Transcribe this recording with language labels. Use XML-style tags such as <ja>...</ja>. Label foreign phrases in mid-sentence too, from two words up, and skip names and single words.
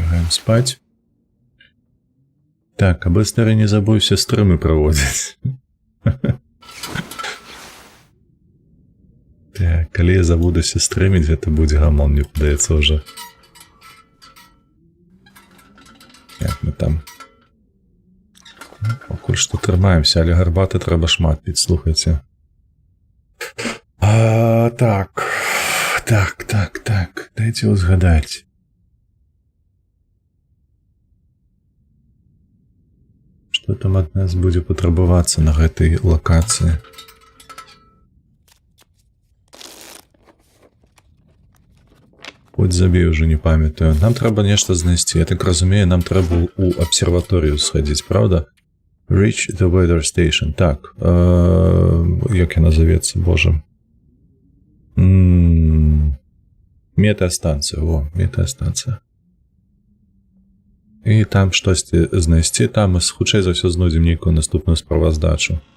<ru>спать.</ru> <uk>Так, аби старий не забувся стрими проводить.</uk> <be>Так, коли я забудуся стримить, гэта будзе гамон, мне падаецца ўжо. Як мы там? Пакуль што трымаемся, але гарбаты трэба шмат піць, слухайце. Так, дайце ўзгадаць. Што там ад нас будзе патрабавацца на гэтай лакацыі? Хоць забей, уже не памятаю. Нам трэба нешта знайсці. Я так разумею, нам трэба у абсерваторыю схадзіць, правда?</be> <en>Reach the weather station.</en> <be>Так, як яна завецца, боже. Метеастанцыя, метеастанцыя. І там штосьці знайсці, там мы хутчэй за ўсё знойдзем нейкую наступную справаздачу.</be>